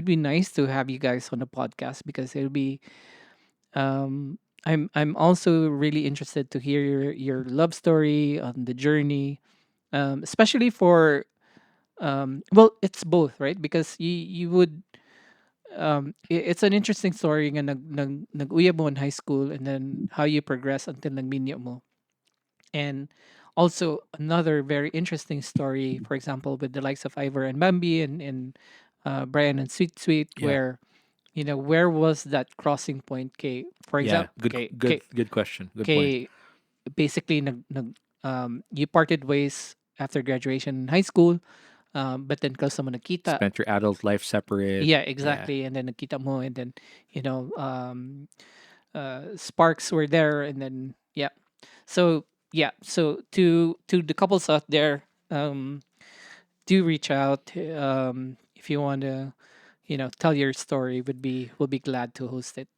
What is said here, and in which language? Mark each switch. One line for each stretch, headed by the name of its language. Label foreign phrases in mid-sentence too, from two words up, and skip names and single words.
English: nice to have you guys on the podcast because it'll be I'm also really interested to hear your love story on the journey, especially for well, it's both, right? Because you would it's an interesting story
Hiligaynon: nga nag-uya mo
English: in high school and then how you progress until
Hiligaynon: nagminyo mo.
English: And also another very interesting story, for example, with the likes of Ivor and Bambi and Brian and Sweet Sweet, Yeah. where where was that crossing point? K, for Yeah. example, Good. K, Good. K, Good question. Good point. K, basically you parted ways after graduation in high school, but then cause someone nakita, Spent your adult life separate. yeah, Yeah. exactly, and then nakita mo, and then sparks were there, and then yeah. So yeah, so to the couples out there, do reach out if you want to, tell your story. We'll be glad to host it.